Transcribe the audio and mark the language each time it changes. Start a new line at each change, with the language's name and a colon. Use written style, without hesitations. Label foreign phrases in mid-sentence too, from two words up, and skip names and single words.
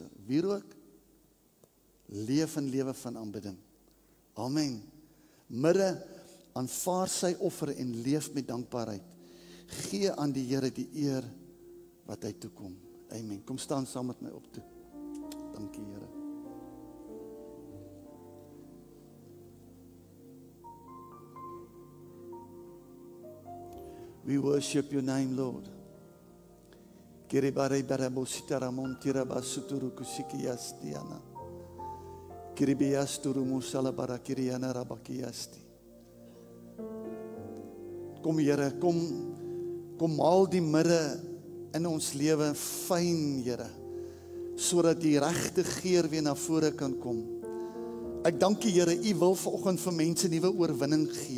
Afrikaans: Wierook, leef in lewe van aanbidding. Amen. Midde, aanvaar sy offer en leef met dankbaarheid. Gee aan die Here die eer wat hy toekom. Amen. Kom staan saam met my op toe. Dankie Here.
English: We worship your name, Lord. Kiribare barabositara montira basuturu kusikiyastiana. Kiribiyasturu musala barakiriana rabakiasti.
Afrikaans: Kom Here, kom haal die midde in ons lewe fyn, Here, sodat die regte geur weer na vore kan kom. Ek dank U, Here, U wil vanoggend vir mense nuwe oorwinning gee.